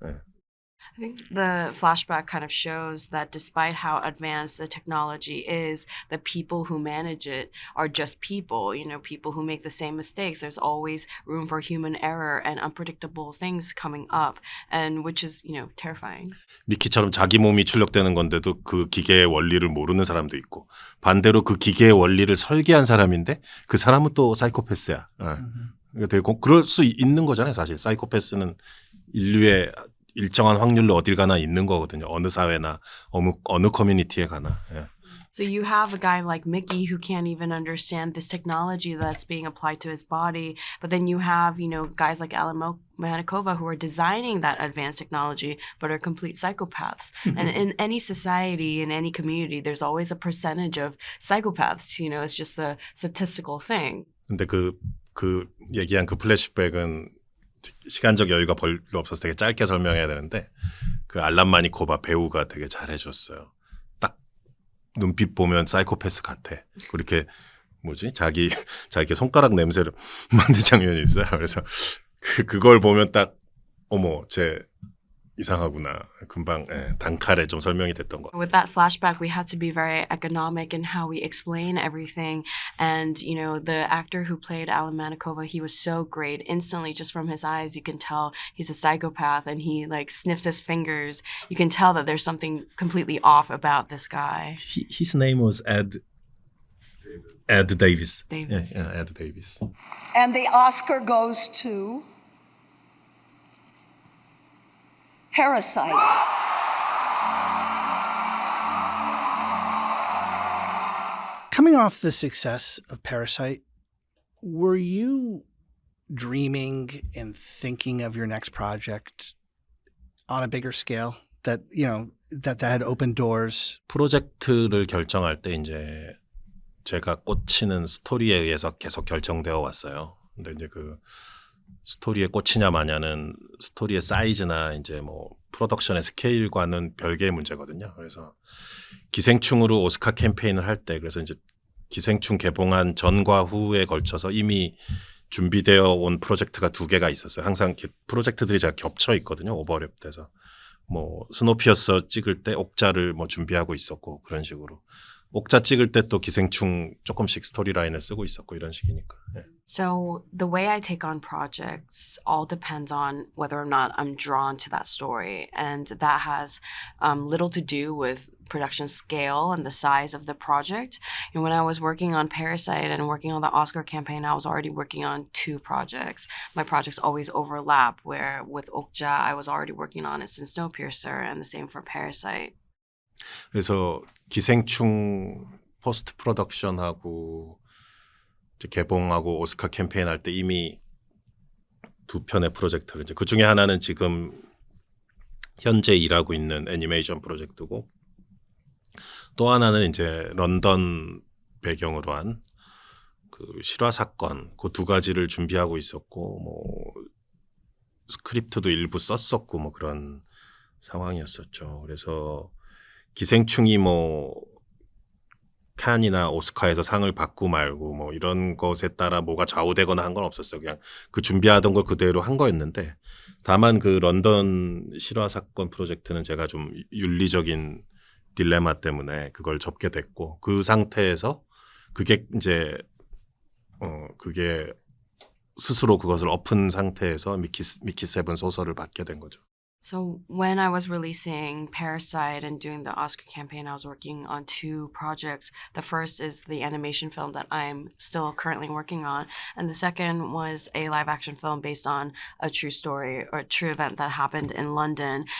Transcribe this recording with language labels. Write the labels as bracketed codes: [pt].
[ko] 네. [en] I think the flashback kind of shows that despite how advanced the technology is, the people who manage it are just people, people who make the same mistakes. There's always room for human error and unpredictable things coming up, and which is, terrifying. [ko] 미키처럼 자기 몸이 출력되는 건데도 그 기계의 원리를 모르는 사람도 있고 반대로 그 기계의 원리를 설계한 사람인데 그 사람은 또 사이코패스야. 그러니까 되게 그럴 수 있는 거잖아요. 사실 사이코패스는 인류의 일정한 확률로 어딜 가나 있는 거거든요. 어느 사회나 어느 커뮤니티에 가나. 예. [en] So you have a guy like Mickey who can't even understand this technology that's being applied to his body, but then you have, guys like Alan Manikova who are designing that advanced technology but are complete psychopaths. And in any society, in any community, there's always a percentage of psychopaths. It's just a statistical thing. [ko] 근데 그 얘기한 그 플래시백은 시간적 여유가 별로 없어서 되게 짧게 설명해야 되는데 그 알란 마니코바 배우가 되게 잘해줬어요. 딱 눈빛 보면 사이코패스 같아. 그렇게 자기 손가락 냄새를 맡는 장면이 있어요. 그래서 그걸 보면 딱 쟤 이상하구나. 금방 단칼에 좀 설명이 됐던 거. [en] With that flashback, we had to be very economic in how we explain everything. And, the actor who played Alan Manikova, he was so great. Instantly, just from his eyes, you can tell he's a psychopath and he sniffs his fingers. You can tell that there's something completely off about this guy. His name was Ed Davis. Davis. Yeah, Ed Davis. And the Oscar goes to Parasite. Coming off the success of Parasite, were you dreaming and thinking of your next project on a bigger scale that had opened doors? [ko] 프로젝트를 결정할 때 이제 제가 꽂히는 스토리에 의해서 계속 결정되어 왔어요. 근데 이제 그 스토리에 꽂히냐 마냐는 스토리의 사이즈나 이제 프로덕션의 스케일과는 별개의 문제거든요. 그래서 기생충으로 오스카 캠페인을 할 때 그래서 이제 기생충 개봉한 전과 후에 걸쳐서 이미 준비되어 온 프로젝트가 2개가 있었어요. 항상 프로젝트들이 제가 겹쳐 있거든요. 오버랩돼서 스노피어스 찍을 때 옥자를 준비하고 있었고 그런 식으로. 옥자 찍을 때 또 기생충 조금씩 스토리라인을 쓰고 있었고 이런 식이니까. 네. [en] So the way I take on projects all depends on whether or not I'm drawn to that story. And that has little to do with production scale and the size of the project. And when I was working on Parasite and working on the Oscar campaign, I was already working on 2 projects. My projects always overlap, where with Okja, I was already working on it since Snowpiercer, and the same for Parasite. [ko] 그래서 기생충 포스트 프로덕션하고 개봉하고 오스카 캠페인 할 때 이미 두 편의 프로젝트를 이제 그 중에 하나는 지금 현재 일하고 있는 애니메이션 프로젝트고 또 하나는 이제 런던 배경으로 한 그 실화 사건 그 두 가지를 준비하고 있었고 뭐 스크립트도 일부 썼었고 뭐 그런 상황이었었죠. 그래서 기생충이 뭐 칸이나 오스카에서 상을 받고 말고 뭐 이런 것에 따라 뭐가 좌우되거나 한 건 없었어요. 그냥 그 준비하던 걸 그대로 한 거였는데 다만 그 런던 실화 사건 프로젝트는 제가 좀 윤리적인 딜레마 때문에 그걸 접게 됐고 그 상태에서 그게 이제 그게 스스로 그것을 엎은 상태에서 미키 세븐 소설을 받게 된 거죠. [en] So when I was releasing Parasite and doing the Oscar campaign, I was working on two projects. The first is the animation film that I'm still currently working on. And the second was a live action film based on a true story or a true event that happened in London.